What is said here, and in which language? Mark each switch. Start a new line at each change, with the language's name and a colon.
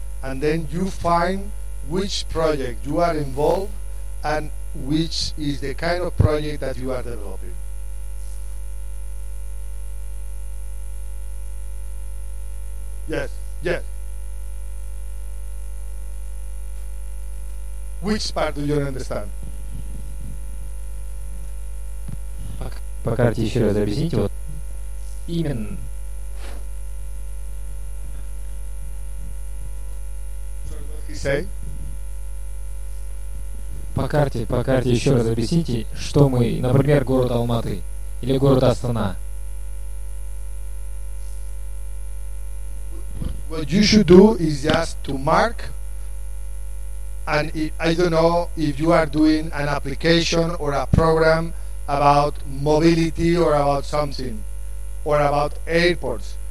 English: And then you find which project you are involved and which is the kind of project that you are developing. Yes, yes. Which part do you understand?
Russian: По карте еще раз объясните, вот именно
English: He say?
Russian: по карте еще раз объясните, что мы, например, город Алматы или город Астана.
English: What you should do is just to mark, and I don't know if you are doing an application or a program about mobility or about something or about airports.